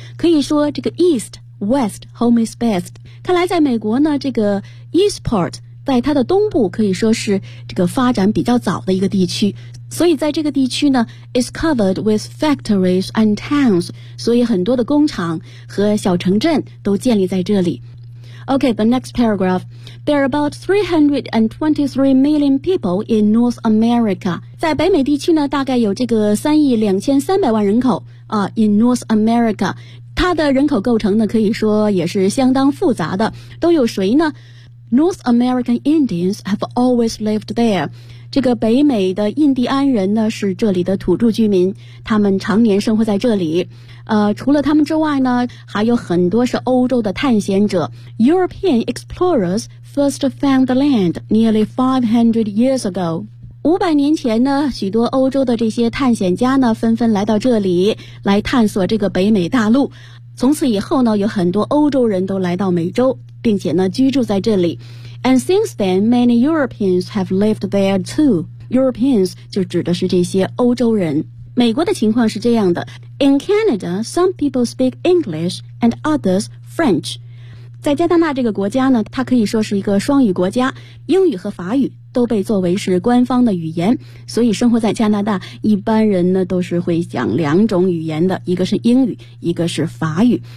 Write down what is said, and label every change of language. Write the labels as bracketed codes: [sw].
[zh] 可以说这个 [en] East West Home is best。 [zh] 看来在美国呢，这个 East part 在它的东部可以说是这个发展比较早的一个地区，所以在这个地区呢 [en] is covered with factories and towns， [zh] 所以很多的工厂和小城镇都建立在这里。 [en] OK， the next paragraph。 There are about 323 million people in North America。 [zh] 在北美地区呢大概有这个3亿2300万人口啊。 [en] in North America， [zh] 它的人口构成呢可以说也是相当复杂的。都有谁呢？ [en] North American Indians have always lived there。 [zh] 这个北美的印第安人呢是这里的土著居民，他们常年生活在这里。除了他们之外呢还有很多是欧洲的探险者。 [en] European explorers first found the land nearly 500 years ago。 [zh] 500年前呢，许多欧洲的这些探险家呢，纷纷来到这里，来探索这个北美大陆。从此以后呢，有很多欧洲人都来到美洲，并且呢，居住在这里。 [en] And since then, many Europeans have lived there too. [zh] Europeans 就指的是这些欧洲人。美国的情况是这样的。 [en] In Canada, some people speak English and others French. [zh] 在加拿大这个国家呢，它可以说是一个双语国家，英语和法语都被作为是官方的语言，所以生活在加拿大一般人呢都是会讲两种语言的，一个是英语，一个是法语。